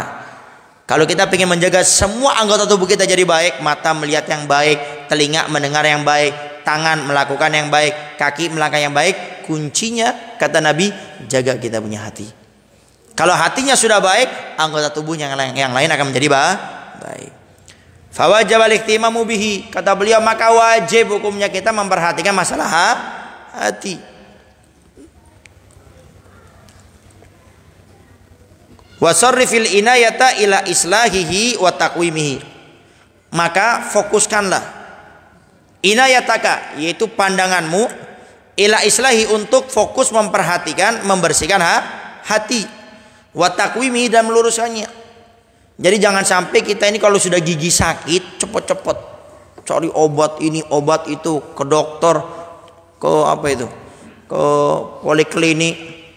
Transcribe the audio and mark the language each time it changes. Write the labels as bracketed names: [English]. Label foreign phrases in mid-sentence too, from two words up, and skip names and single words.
[Indonesian] Kalau kita ingin menjaga semua anggota tubuh kita jadi baik, mata melihat yang baik, telinga mendengar yang baik, tangan melakukan yang baik, kaki melangkah yang baik, kuncinya kata Nabi, jaga kita punya hati. Kalau hatinya sudah baik, anggota tubuh yang lain akan menjadi baik. [Arabic] فالواجب الاهتمام به, [Indonesian] kata beliau, maka wajib hukumnya kita memperhatikan masalah hati. [Arabic] وصرف العناية إلى إصلاحه وتقويمه, [Indonesian] maka fokuskanlah inayataka, yaitu pandanganmu, [Arabic] إلى إصلاح, [Indonesian] untuk fokus memperhatikan, membersihkan hati, [Arabic] وتقويمه, [Indonesian] dan meluruskannya. Jadi jangan sampai kita ini kalau sudah gigi sakit cepet-cepet cari obat ini obat itu, ke dokter, ke apa itu, ke poliklinik.